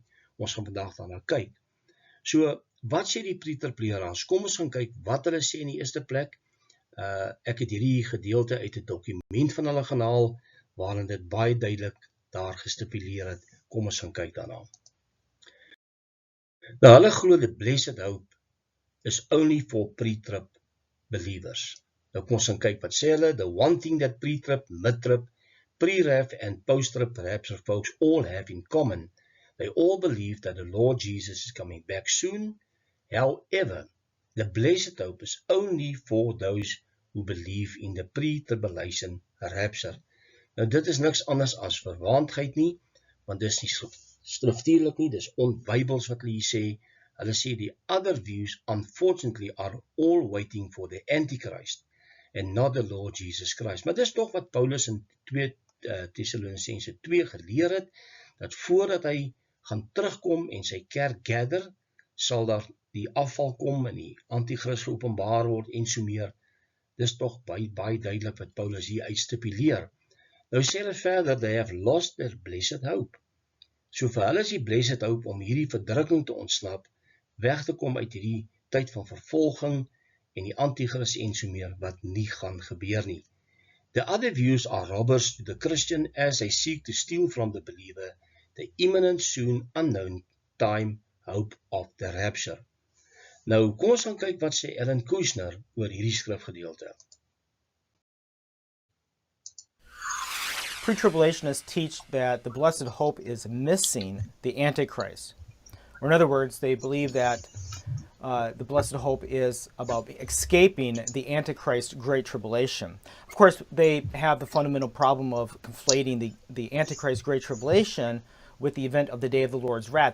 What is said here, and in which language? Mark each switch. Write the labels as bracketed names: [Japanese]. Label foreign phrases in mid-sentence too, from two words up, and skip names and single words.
[Afrikaans] Ons gaan vandag daarna kyk. So, wat sê die pre-trib leraars? Kom ons gaan kyk wat hulle sê in die eerste plek. Ek het hierdie gedeelte uit 'n dokument van hulle gaan haal, waarin dit baie duidelik daar gestipuleer het. Kom ons gaan kyk daarna. Nou, hulle glo [English] the blessed hope is only for pre-trib believers. [Afrikaans] Nou kom ons gaan kyk wat sê hulle. [English] The one thing that pre-trib, mid-trib, pre-rap and post-trib rapture folks all have in common. They all believe that the Lord Jesus is coming back soon. However, the blessed hope is only for those who believe in the pre-tribulation rapture. [Afrikaans] Nou dit is niks anders as verwaandheid nie, want dis nie skriftuurlik nie, dis onbybels wat hulle hier sê. Hulle sê die [English] other views unfortunately are all waiting for the Antichrist and not the Lord Jesus Christ. [Afrikaans] Maar dis tog wat Paulus in 2 Tessalonisense 2 geleer het, dat voordat hy gaan terugkom en sy kerk gather, sal daar die afval kom en die antichrist geopenbaar word en so meer. Dis tog baie duidelik wat Paulus hier uitstipuleer. Nou sê hulle verder, [English] they have lost their blessed hope. [Afrikaans] So vir hulle is die [English] blessed hope [Afrikaans] om hierdie verdrukking te ontsnap, weg te kom uit hierdie tyd van vervolging en die antichrist en so meer wat nie gaan gebeur nie. [English] The other views are robbers to the Christian as they seek to steal from the believer the imminent, soon, unknown time hope of the rapture. [Afrikaans] Nou, kom ons gaan kyk wat sê Ellen Kushner oor hierdie skrifgedeelte. [English] Pre-tribulationists teach that the blessed hope is missing the Antichrist. Or in other words, they believe that the blessed hope is about escaping the Antichrist Great Tribulation. Of course, they have the fundamental problem of conflating the Antichrist Great Tribulation with the event of the day of the Lord's wrath.